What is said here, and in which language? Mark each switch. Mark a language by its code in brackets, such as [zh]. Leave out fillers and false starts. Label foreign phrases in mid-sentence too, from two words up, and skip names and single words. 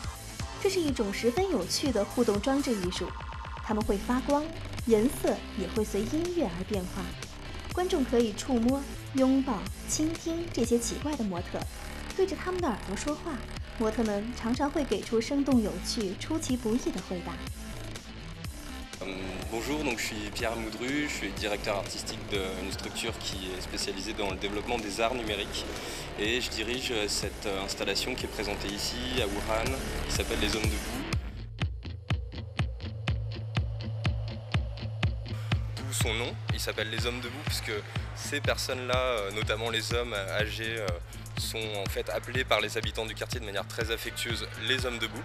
[zh] 这是一种十分有趣的互动装置艺术，它们会发光，颜色也会随音乐而变化。观众可以触摸、拥抱、倾听这些奇怪的模特，对着他们的耳朵说话。模特们常常会给出生动有趣、出其不意的回答。 [fr] Bonjour, donc je suis Pierre Moudru, je suis directeur artistique d'une structure qui est spécialisée dans le développement des arts numériques et je dirige cette installation qui est présentée ici à Wuhan qui s'appelle Les Hommes Debout. D'où son nom, il s'appelle Les Hommes Debout puisque ces personnes-là, notamment les hommes âgés, sont en fait appelés par les habitants du quartier de manière très affectueuse les hommes debout.